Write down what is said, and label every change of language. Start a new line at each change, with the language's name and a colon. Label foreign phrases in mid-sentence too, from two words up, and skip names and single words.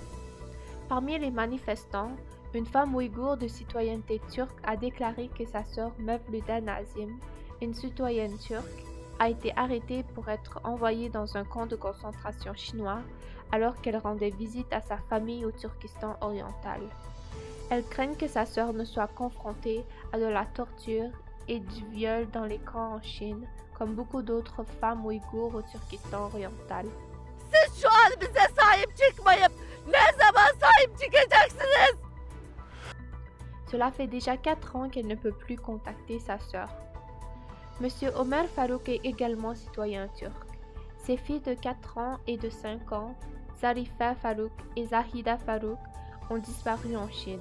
French: Parmi les manifestants, une femme ouïghour de citoyenneté turque a déclaré que sa sœur Mevlüde Nazim, une citoyenne turque, a été arrêtée pour être envoyée dans un camp de concentration chinois alors qu'elle rendait visite à sa famille au Turkestan oriental. Elle craint que sa sœur ne soit confrontée à de la torture et du viol dans les camps en Chine, comme beaucoup d'autres femmes ouïghours au Turkestan oriental.
Turkish: Siz şu an bize sahip çıkmayıp ne zaman sahip çıkacaksınız?
French: Cela fait déjà 4 ans qu'elle ne peut plus contacter sa sœur. Monsieur Omer Farouk est également citoyen turc. Ses filles de 4 ans et de 5 ans, Zarifa Farouk et Zahida Farouk, ont disparu en Chine.